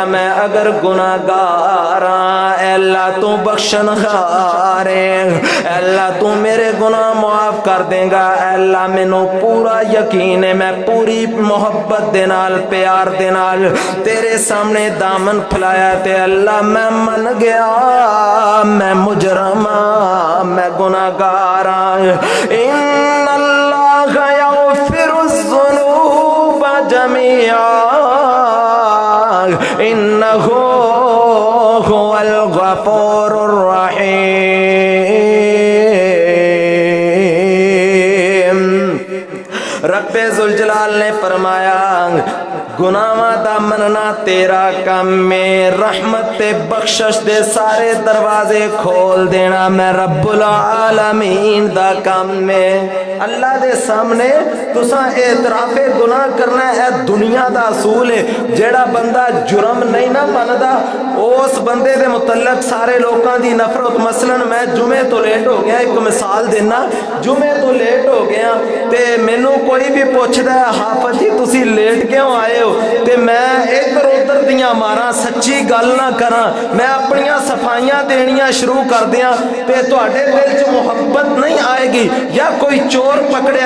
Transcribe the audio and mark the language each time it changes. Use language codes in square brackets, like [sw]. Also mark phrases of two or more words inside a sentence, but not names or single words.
[pa] میں اگر گنہگار اللہ توں بخشنہار ہے اللہ توں میرے گناہ معاف کر دے گا اللہ مینوں پورا یقین ہے میں پوری محبت دے نال پیار دے نال تیرے سامنے دامن پھیلایا تے اللہ میں من گیا میں مجرماں میں گنہگار [ar] إن الله يغفر الذنوب جميعا إنه هو الغفور الرحيم. [pa] ربِ ذوالجلال نے فرمایا گناہاں دا منّنا تیرا کم میں رحمت تے بخشش دے سارے دروازے کھول دینا میں رب العالمین دا کم میں اللہ دے سامنے تساں اعترافِ گناہ کرنا ہے دنیا دا اصول ہے جیہڑا بندہ جرم نہیں نہ مندا اس بندے دے متعلق سارے لوگوں کی نفرت مثلاً میں جمعے توں لیٹ ہو گیا ایک مثال دینا جمعے توں لیٹ ہو گیا تے مینوں کوئی بھی پچھدا ہے حافظ جی تسی لیٹ کیوں آئے ہو تے میں ادھر ادھر دیاں ماراں سچی گل نہ کراں میں اپنیاں صفائیاں دینیاں شروع کر دیاں تے تہاڈے دل چ محبت نہیں آئے گی یا کوئی چور پھڑیا